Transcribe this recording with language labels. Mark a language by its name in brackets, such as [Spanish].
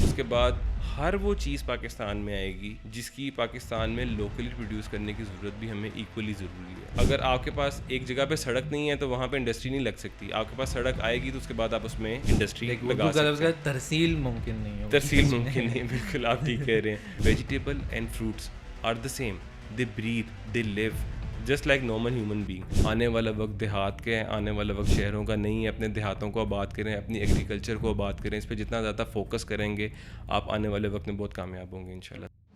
[Urdu] اس کے بعد ہر وہ چیز پاکستان میں آئے گی جس کی پاکستان میں لوکلی پروڈیوس کرنے کی ضرورت بھی ہمیں ایکولی ضروری ہے. اگر آپ کے پاس ایک جگہ پہ سڑک نہیں ہے تو وہاں پہ انڈسٹری نہیں لگ سکتی. آپ کے پاس سڑک آئے گی تو اس کے بعد آپ اس میں انڈسٹری لگا سکتے ہیں. ترسیل ممکن نہیں ہے. ترسیل ممکن نہیں, بالکل آپ ٹھیک کہہ رہے ہیں. [English] Vegetable and fruits are the same, they breathe, they live just like normal human being. [Urdu] آنے والا وقت دیہات کے ہے, آنے والا وقت شہروں کا نہیں ہے. اپنے دیہاتوں کو آباد کریں, اپنی ایگریکلچر کو آباد کریں. اس پہ جتنا زیادہ فوکس کریں گے آپ آنے والے وقت میں بہت کامیاب ہوں گے انشاءاللہ.